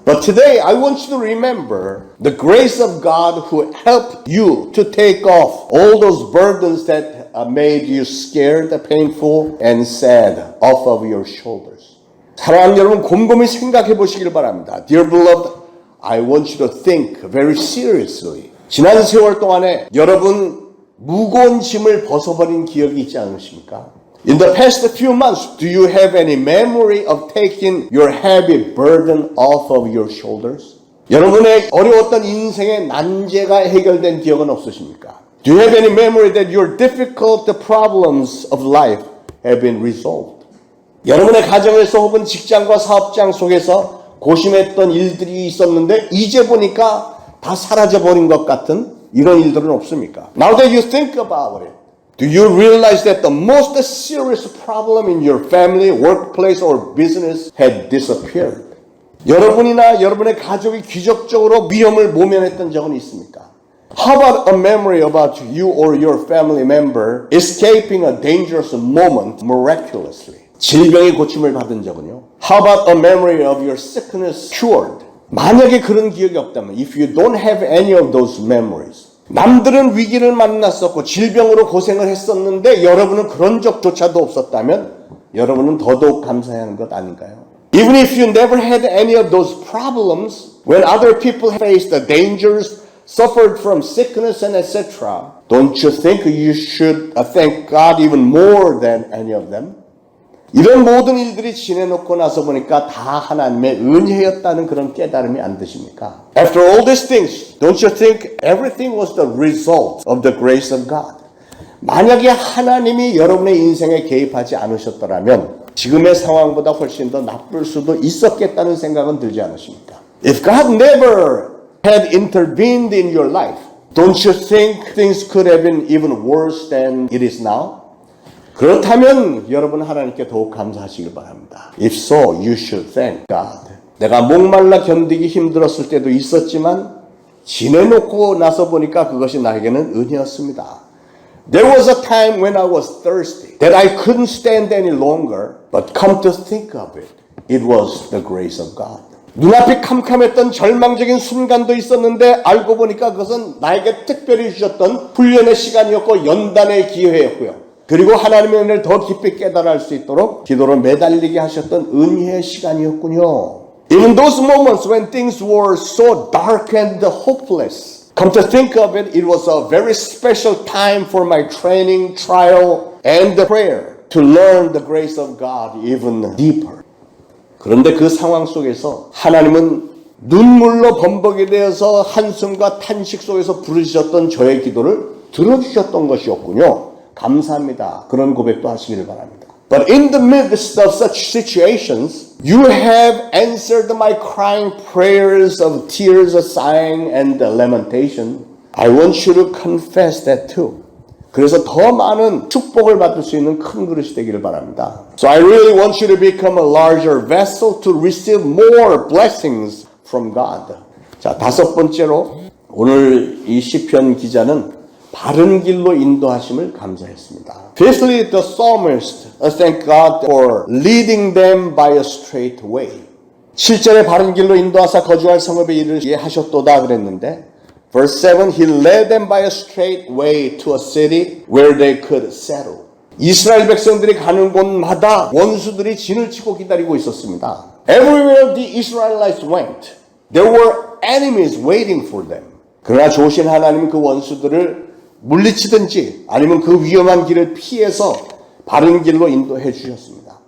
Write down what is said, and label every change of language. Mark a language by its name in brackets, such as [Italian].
[English] But today I want you to remember the grace of God who helped you to take off all those burdens that made you scared, painful, and sad off of your shoulders. [Korean] 사랑하는 여러분, 곰곰이 생각해 보시길 바랍니다. [English] Dear beloved, I want you to think very seriously. [Korean] 지난 세월 동안에 여러분 무거운 짐을 벗어버린 기억이 있지 않으십니까? [English] In the past few months, do you have any memory of taking your heavy burden off of your shoulders? [Korean] 여러분의 어려웠던 인생의 난제가 해결된 기억은 없으십니까? [English] Do you have any memory that your difficult problems of life have been resolved? [Korean] 여러분의 가정에서 혹은 직장과 사업장 속에서 고심했던 일들이 있었는데 이제 보니까 다 사라져버린 것 같은 이런 일들은 없습니까? [English] Now that you think about it, do you realize that the most serious problem in your family, workplace, or business had disappeared? [Korean] 여러분이나 여러분의 가족이 기적적으로 위험을 모면했던 적은 있습니까? [English] How about a memory about you or your family member escaping a dangerous moment miraculously? [Korean] 질병의 고침을 받은 적은요? [English] How about a memory of your sickness cured? [Korean] 만약에 그런 기억이 없다면, [English] if you don't have any of those memories, [Korean] 남들은 위기를 만났었고 질병으로 고생을 했었는데 여러분은 그런 적조차도 없었다면 여러분은 더더욱 감사해야 하는 것 아닌가요? [English] Even if you never had any of those problems, when other people faced the dangers, suffered from sickness and etc., don't you think you should thank God even more than any of them? [Korean] 이런 모든 일들이 지내놓고 나서 보니까 다 하나님의 은혜였다는 그런 깨달음이 안 드십니까? [English] After all these things, don't you think everything was the result of the grace of God? [Korean] 만약에 하나님이 여러분의 인생에 개입하지 않으셨더라면 지금의 상황보다 훨씬 더 나쁠 수도 있었겠다는 생각은 들지 않으십니까? [English] If God never had intervened in your life, don't you think things could have been even worse than it is now? [Korean] 그렇다면 여러분 하나님께 더욱 감사하시길 바랍니다. [English] If so, you should thank God. [Korean] 내가 목말라 견디기 힘들었을 때도 있었지만 지내놓고 나서 보니까 그것이 나에게는 은혜였습니다. [English] There was a time when I was thirsty, that I couldn't stand any longer, but come to think of it, it was the grace of God. [Korean] 눈앞이 캄캄했던 절망적인 순간도 있었는데 알고 보니까 그것은 나에게 특별히 주셨던 훈련의 시간이었고 연단의 기회였고요. 그리고 하나님의 은혜를 더 깊이 깨달아 알 수 있도록 기도로 매달리게 하셨던 은혜의 시간이었군요. [English] Even those moments when things were so dark and hopeless, come to think of it, it was a very special time for my training, trial, and prayer to learn the grace of God even deeper. [Korean] 그런데 그 상황 속에서 하나님은 눈물로 범벅이 되어서 한숨과 탄식 속에서 부르셨던 저의 기도를 들어주셨던 것이었군요. 감사합니다. 그런 고백도 하시기를 바랍니다. [English] But in the midst of such situations, you have answered my crying prayers of tears, sighing, and lamentation. I want you to confess that too. [Korean] 그래서 더 많은 축복을 받을 수 있는 큰 그릇이 되기를 바랍니다. [English] So I really want you to become a larger vessel to receive more blessings from God. [Korean] 자, 다섯 번째로 오늘 이 시편 기자는 바른 길로 인도하심을 감사했습니다. [English] Fifthly, the psalmist thanked God for leading them by a straight way. [Korean] 7절에 바른 길로 인도하사 거주할 성읍에 이르게 하셨도다 그랬는데 [English] Verse 7, He led them by a straight way to a city where they could settle. [Korean] 이스라엘 백성들이 가는 곳마다 원수들이 진을 치고 기다리고 있었습니다. [English] Everywhere the Israelites went, there were enemies waiting for them. [Korean] 그러나 좋으신 하나님은 그 원수들을 물리치든지 아니면 그 위험한 길을 피해서 바른 길로 인도해 주셨습니다.